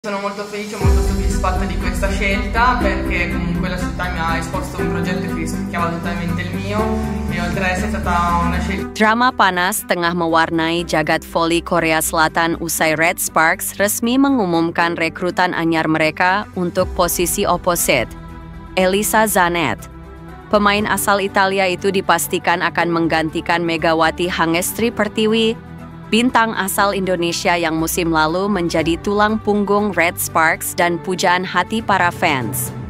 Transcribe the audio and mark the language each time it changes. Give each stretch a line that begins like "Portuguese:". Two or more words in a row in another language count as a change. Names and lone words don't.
Italian: Sono molto felice, molto soddisfatta di questa scelta perché comunque la società mi ha esposto un progetto che rispecchiava totalmente il mio e oltre ad essere stata una scelta.
Indonesian: Drama panas tengah mewarnai jagat voli Korea Selatan usai Red Sparks resmi mengumumkan rekrutan anyar mereka untuk posisi oposit. Elisa Zanet, pemain asal Italia itu dipastikan akan menggantikan Megawati Hangestri Pertiwi, bintang asal Indonesia yang musim lalu menjadi tulang punggung Red Sparks dan pujaan hati para fans.